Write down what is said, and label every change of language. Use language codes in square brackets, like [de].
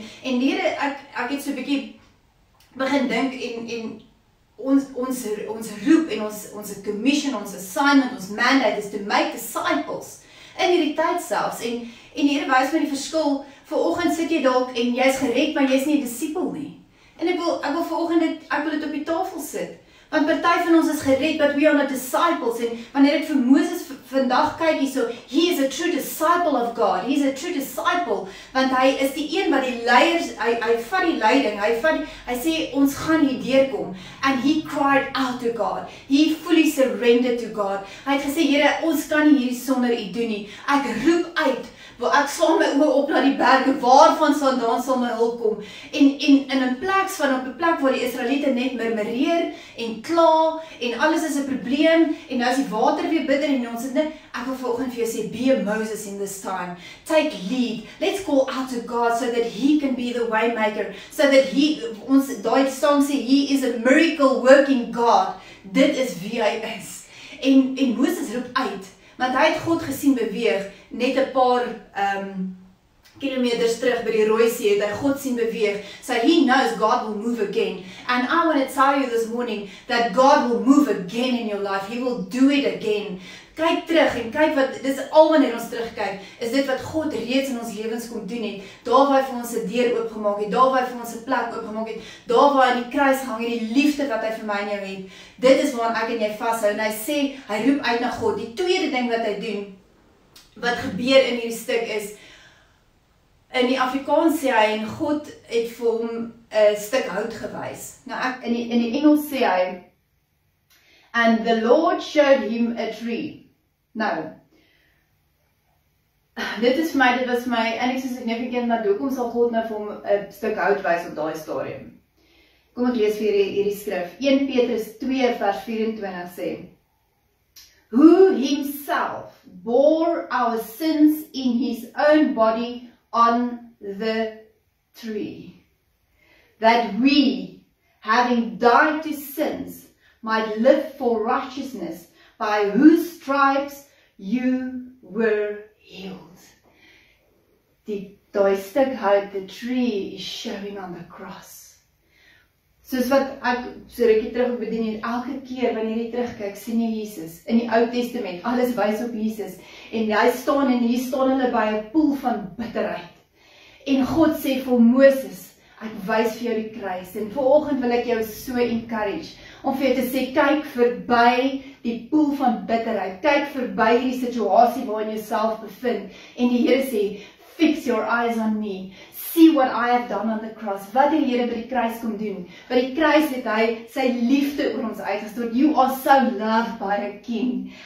[af] En Here, ek het so 'n bietjie begin dink en ons roep en ons commission, ons assignment, ons mandate [en] is to make disciples [af] in hierdie tyd selfs, en die Here wys my die verskil. Vanoggend sit jy dalk en jy's gered, maar jy's nie 'n disipel nie. En ek wil vanoggend dit op die tafel sit. Want party van ons is gered, [en] but we are not disciples. [af] En wanneer ek vir Moses vandag kyk hierso, [en] he is a true disciple of God. He is a true disciple, [af] want hy is die een wat die leiers, hy vat die leiding, hy sê ons gaan hier deurkom. [en] And he cried out to God. He fully surrendered to God. [af] Hy het gesê, Here, ons kan nie hierdie sonder U doen nie. Ek roep uit, waar ek slaan my oë op na die berge, waarvan vandaan sal my hulp kom. En in 'n plek waar die Israeliete net murmureer en kla en alles is 'n probleem en nou is die water weer bitter en ons het net, ek wil vanoggend vir jou sê, [en] be a Moses in this time. Take lead. Let's call out to God so that He can be the way maker, so that [af] daai song sê, [en] He is a miracle working God. [af] Dit is wie hy is. En Moses roep uit, want hy het God gesien beweeg, net 'n paar kilometers terug by die Rooi See het hy God sien beweeg. [en] So he knows God will move again. And I want to tell you this morning that God will move again in your life. He will do it again. [af] Kyk terug en kyk wat, dis al wanneer ons terugkyk, is dit wat God reeds in ons lewens kom doen het. Daar waar hy vir ons 'n deur oopgemaak het, daar waar hy vir ons 'n plek oopgemaak het, daar waar hy aan die kruis hang en die liefde wat hy vir my en jou het. Dit is waaraan ek en jy vashou. En hy sê, hy roep uit na God. Die tweede ding wat hy doen, wat gebeur in hierdie stuk is, in die Afrikaans sê hy, en God het vir hom 'n stuk hout gewys. Nou in die Engels sê hy, [en] and the Lord showed him a tree. [af] Nou, dit was vir my eintlik so significant, maar hoekom sal God nou vir hom 'n stuk hout wys op daai stadium? Kom ek lees vir hierdie skrif. 1 Petrus 2 vers 24 sê, [en] who himself bore our sins in his own body on the tree, that we, having died to sins, might live for righteousness, by whose stripes you were healed. [af] Daai stuk hout, [en] the tree is showing on the cross. [af] Soos wat ek so rukkie terug bedien het, elke keer wanneer jy terugkyk, sien jy Jesus in die Ou Testament, alles wys op Jesus, en hy staan en hier staan hulle by 'n poel van bitterheid. En God sê vir Moses, ek wys vir jou die kruis, en vanoggend wil ek jou so encourage, om vir jou te sê, kyk verby die poel van bitterheid, kyk verby die situasie waarin jy jouself bevind, en die Here sê, [en] fix your eyes on me, see what I have done on the cross. [af] Wat die Here by die kruis kom doen. By die kruis het hy sy liefde oor ons uitgestort. [en] You are so loved by a king.